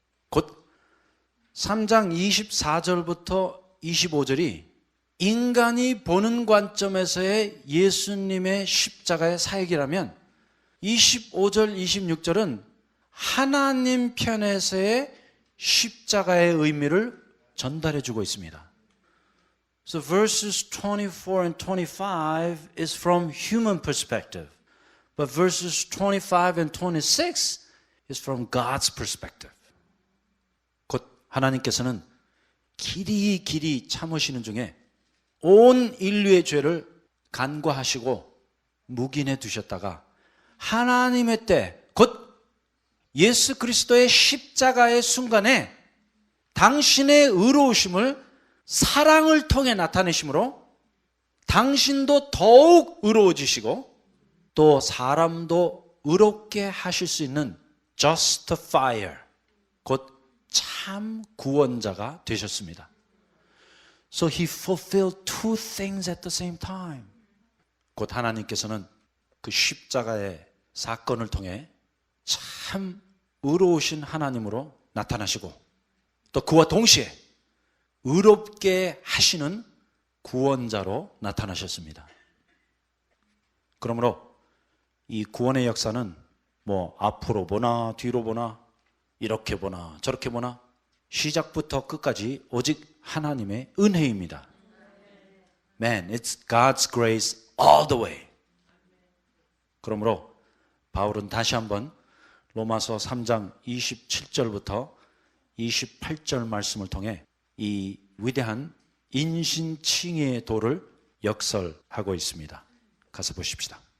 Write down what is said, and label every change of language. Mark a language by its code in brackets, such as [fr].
[ko] 곧 3장 24절부터 25절이 인간이 보는 관점에서의 예수님의 십자가의 사역이라면 25절, 26절은 하나님 편에서의 십자가의 의미를 전달해 주고 있습니다. [en] So verses 24 and 25 is from human perspective. But verses 25 and 26 is from God's perspective. [ko] 곧 하나님께서는 길이 참으시는 중에 온 인류의 죄를 간과하시고 묵인해 두셨다가 하나님의 때, 곧 예수 그리스도의 십자가의 순간에 당신의 의로우심을 사랑을 통해 나타내심으로 당신도 더욱 의로워지시고 또 사람도 의롭게 하실 수 있는 justifier, 곧 참 구원자가 되셨습니다. [en] So he fulfilled two things at the same time. [ko] 곧 하나님께서는 그 십자가의 사건을 통해 참 의로우신 하나님으로 나타나시고 또 그와 동시에 의롭게 하시는 구원자로 나타나셨습니다. 그러므로 이 구원의 역사는 뭐 앞으로 보나 뒤로 보나 이렇게 보나 저렇게 보나 시작부터 끝까지 오직 하나님의 은혜입니다. [en] Man, it's God's grace all the way. [ko] 그러므로 바울은 다시 한번 로마서 3장 27절부터 28절 말씀을 통해 이 위대한 인신칭의의 도를 역설하고 있습니다. 가서 보십시다.